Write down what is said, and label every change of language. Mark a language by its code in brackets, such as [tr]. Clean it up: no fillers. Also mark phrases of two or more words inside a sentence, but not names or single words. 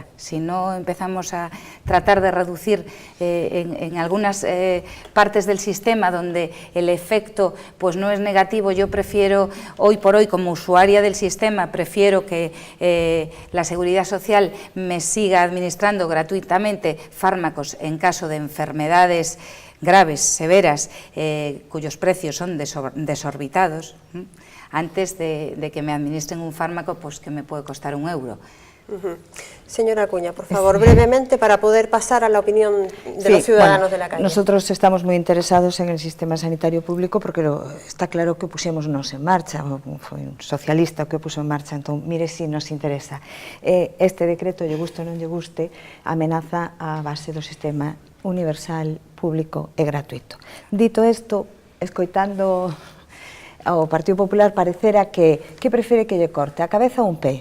[es] Si no empezamos a tratar de reducir en algunas partes del sistema donde el efecto pues no es negativo, yo prefiero, hoy por hoy, como usuaria del sistema, prefiero que la Seguridad Social me siga administrando gratuitamente fármacos en caso de enfermedades graves, severas, cuyos precios son desorbitados, antes de que me administren un fármaco pues que me puede costar 1 euro. Señora Acuña, por favor, brevemente, para poder pasar a la opinión de los ciudadanos de la calle. Nosotros estamos [gl] moi [es] interesados en el sistema sanitario público porque está claro que [gl] o puxémonos en marcha, foi un socialista que o puxo en marcha, entón, mire si nos interesa. Este decreto, lle guste ou non lle guste, amenaza a base do sistema universal, público e gratuito. Dito isto, escoitando ao Partido Popular, parecera que prefere que lle corte a cabeza ou un pé.